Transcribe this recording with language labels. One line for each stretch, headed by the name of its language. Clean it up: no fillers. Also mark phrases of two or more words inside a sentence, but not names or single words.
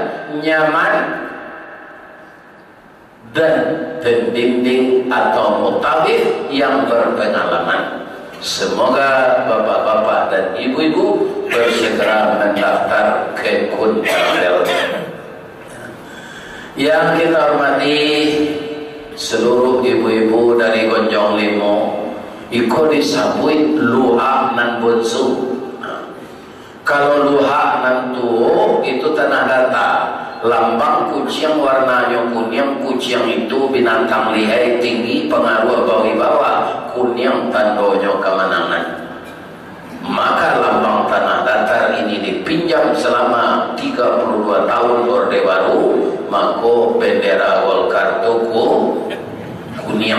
Indonesian: Nyaman, dan pembimbing atau mutawif yang berpengalaman. Semoga bapak-bapak dan ibu-ibu bersegera mendaftar ke Kun Travel. Yang kita hormati seluruh ibu-ibu dari Gonjong Limo,
Minangkabau: iko disabui luha nan bonsu. Kalau luha nan tuo itu tanah data.
Indonesian: Lambang kucing warnanya kuning, kucing itu binatang lihai tinggi, pengaruh bawi-bawa, kuning tandanya kemenangan. Maka lambang tanah datar ini dipinjam selama 32 tahun Orde Baru, maka bendera Golkar Toko kuning.